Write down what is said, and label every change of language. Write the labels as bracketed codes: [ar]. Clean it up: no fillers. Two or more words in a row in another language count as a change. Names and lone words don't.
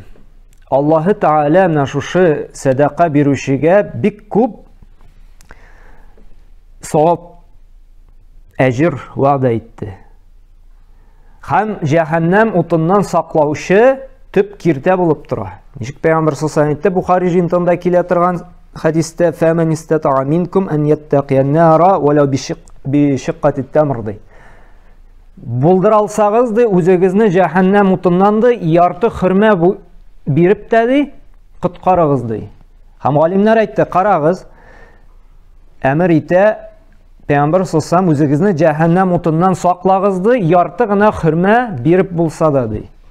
[tt] Аллаһы Тәгалә менә шушы садака бирүчегә бик күп савап, әҗр вәгъдә итте. Һәм җәһәннәм утыннан саклаучы төп киртә булып тора. Ничек Пәйгамбәр [ar] صلى الله عليه وسلم [tt] Бухари җинтында килә торган хадистә [ar] فمن استطاع منكم أن يتقي النار ولو بشق تمرة ди. [tt] Булдыра алсагыз ди, үзегезне җәһәннәм утыннан ди ярты хөрмә биреп тә ди, коткарыгыз ди. Һәм галимнәр әйтте, карагыз, әмер итә Пәйгамбәр [ar] صلى الله عليه وسلم [tt] үзегезне җәһәннәм утыннан саклагыз ди, ярты гына хөрмә биреп булса да ди.